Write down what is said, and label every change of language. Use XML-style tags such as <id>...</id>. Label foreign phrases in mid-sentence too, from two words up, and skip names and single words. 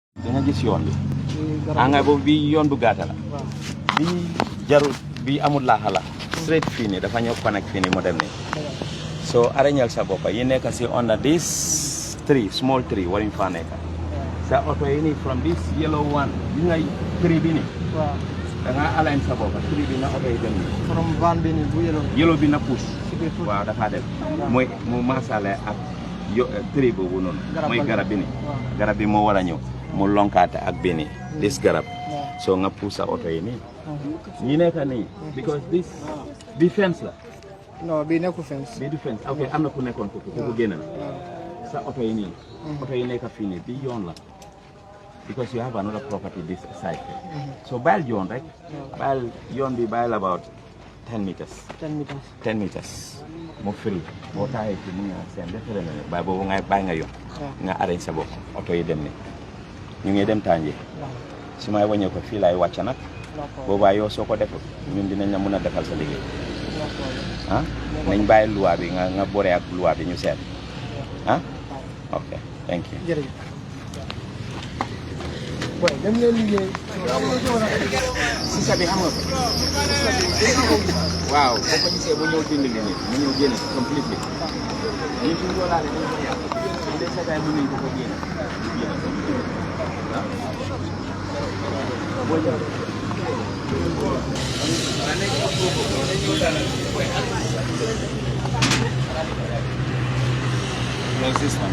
<wo>da nga gis yoon bi anga boobu bi yoon bu gàtta la bi jarul bi amul laaxala straight fii nii dafa ñëw connect fii nii mu dem nii so arañal sa boppa yi nekk si</wo> <en>under this tree small tree</en> <wo>waruñ fa nekk sa oto yi nii</wo> <en>from this yellow one</en> <wo>gis nga tree bi nii da nga align sa boppa tree bi na oto yi dem nii from van bi nii bu yellow bi na push waaw dafa dem mooy mu masale ak tree boobu noonu mooy garab bi nii garab bi moo war a ñëw mu lonkaate ak bi nii this garab so nga push sa oto yi nii ñi nekk nii</wo> <en>because this</en> <wo>bi fence la non bi nekku fence bi du fence ok am na ku nekkoon foofu ku génn na sa oto yi nii oto yi nekk fii nii bi yoon la</wo> <en>because you have another property this side so</en> <wo>bàyyil yoon rek bàyyil yoon bi bàyyil</wo> <en>about 10 meters 10 meters</en> <wo>mu free boo taxee ci mu ngi seen defere na ne bàyyi boobu nga bàyyi nga yoon nga arrange sa bopp oto yi dem ni ñu ngi dem Tanji su may waññee ko fii laay wàcc nag boobaa yow soo ko deful ñun dinañ la mën a defal sa liggéey ah nañ bàyyi loi bi nga boree ak loi bi ñu seet ah</wo> <en>ok thank you</en> <wo>jërëjëf boy dem leen liggéey sisa bi xam nga ko waaw boo ko gisee bu ñëw dindi leen mu ñëw génn completely ñu ci ngolaale dañ ko yàq ñu dee sa mu nañ ko génn boo ñëw</wo> <en>no, this one.</en>